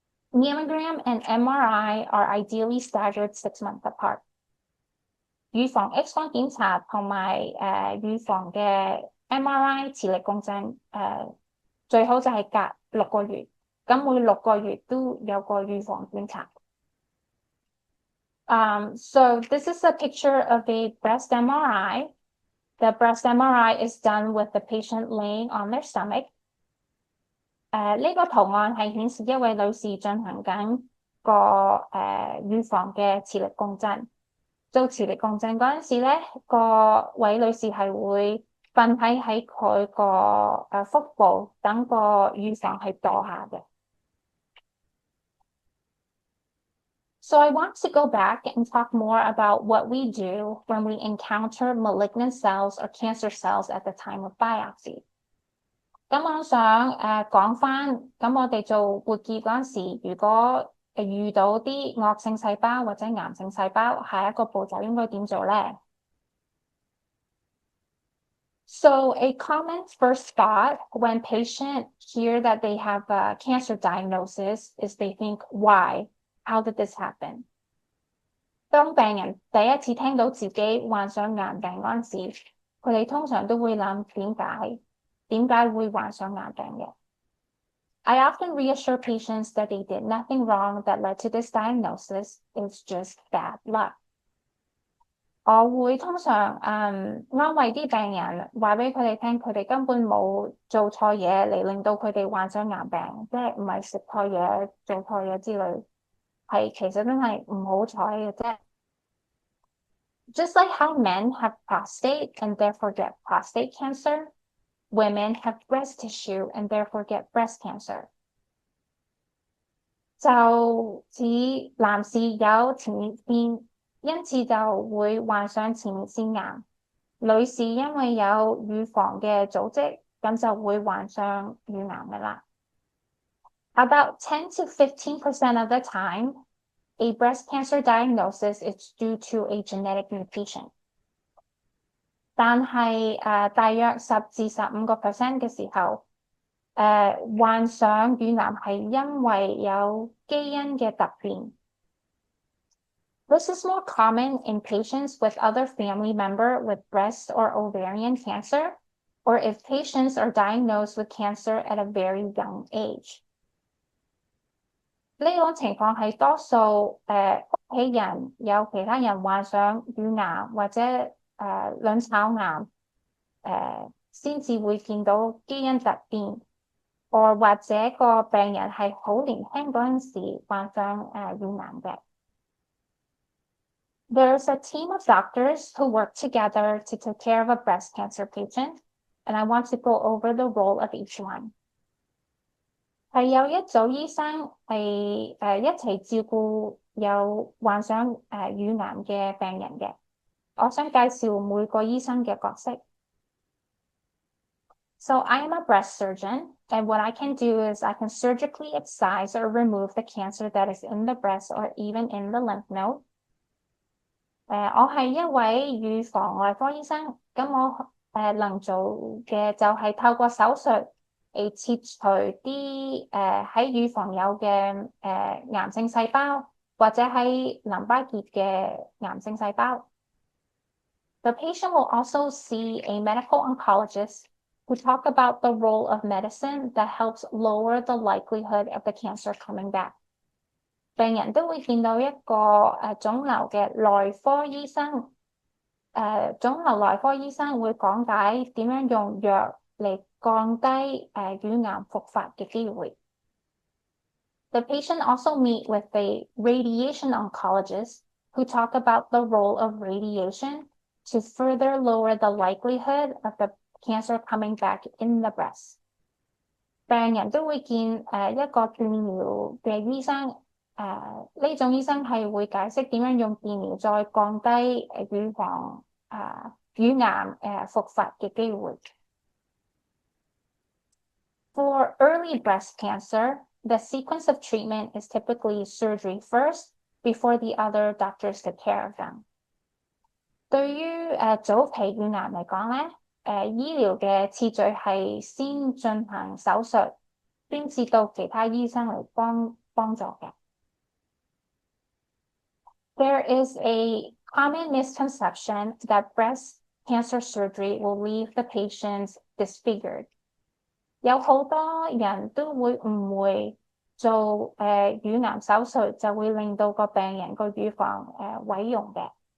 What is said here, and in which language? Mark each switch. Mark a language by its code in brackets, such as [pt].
[en] Mammogram and MRI are ideally staggered 6 months apart. [yue] 預防 X 光檢查同埋預防嘅 MRI 磁力共振最好就係隔6個月，咁每6個月都有個預防檢查。 [en] So this is a picture of a breast MRI. The breast MRI is done with the patient laying on their stomach. [yue] 呢個圖案係顯示一位女士進行緊個預防嘅磁力共振。做磁力共振嗰陣時咧，個位女士係會瞓喺佢個腹部，等個預防係墮下嘅。 [en] So I want to go back and talk more about what we do when we encounter malignant cells or cancer cells at the time of biopsy. [yue] 咁我想講返，咁我哋做活結嗰陣時，如果遇到啲惡性細胞或者癌性細胞，下一個步驟應該點做咧？ [en] So a common first thought when patients hear that they have a cancer diagnosis is they think, why? How did this happen? [yue] 當病人第一次聽到自己患上癌病嗰陣時，佢哋通常都會諗點解會患上癌病嘅？ [en] I often reassure patients that they did nothing wrong that led to this diagnosis. It's just bad luck. [yue] 我會通常安慰啲病人，話俾佢哋聽，佢哋根本冇做錯嘢嚟令到佢哋患上癌病，即係唔係食錯嘢、做錯嘢之類，係其實真係唔好彩嘅啫。 [en] Just like how men have prostate and therefore get prostate cancer, women have breast tissue and therefore get breast cancer. [yue] 就似男士有前列腺，因此就會患上前列腺癌；女士因為有乳房嘅組織，咁就會患上乳癌嘅啦。 [en] About 10 to 15% of the time, a breast cancer diagnosis is due to a genetic mutation. [yue] 但係大約10至15% 嘅時候，患上乳癌係因為有基因嘅突變。 [en] This is more common in patients with other family member with breast or ovarian cancer, or if patients are diagnosed with cancer at a very young age. [yue] 呢種情況係多數屋企人有其他人患上乳癌或者卵巢癌先至會見到基因突變，或者個病人係好年輕嗰陣時患上乳癌嘅。 [en] There's a team of doctors who work together to take care of a breast cancer patient, and I want to go over the role of each one. [yue] 係有一組醫生係一齊照顧有患上乳癌嘅病人嘅。我想介紹每個醫生嘅角色。 [en] So I am a breast surgeon, and what I can do is I can surgically excise or remove the cancer that is in the breast or even in the lymph node. [yue] 我係一位乳房外科醫生，咁我能做嘅就係透過手術嚟切除啲喺乳房有嘅癌性細胞，或者喺淋巴結嘅癌性細胞。 [en] The patient will also see a medical oncologist who talk about the role of medicine that helps lower the likelihood of the cancer coming back. [yue] 病人都會見到一個腫瘤嘅內科醫生，腫瘤內科醫生會講解點樣用藥嚟降低乳癌復發嘅機會。 [en] The patient also meet with a radiation oncologist who talk about the role of radiation to further lower the likelihood of the cancer coming back in the breast. [yue] 病人都會見一個電療嘅醫生。呢種醫生係會解釋點樣用電療再降低乳房乳癌復發嘅機會。 [en] For early breast cancer, the sequence of treatment is typically surgery first before the other doctors take care of them. [yue] 對於早期乳癌嚟講咧，醫療嘅次序係先進行手術，先至到其他醫生嚟幫助嘅。 [en] There is a common misconception that breast cancer surgery will leave the patients disfigured. [yue] 有好多人都會誤會做乳癌手術就會令到個病人個乳房毀容嘅。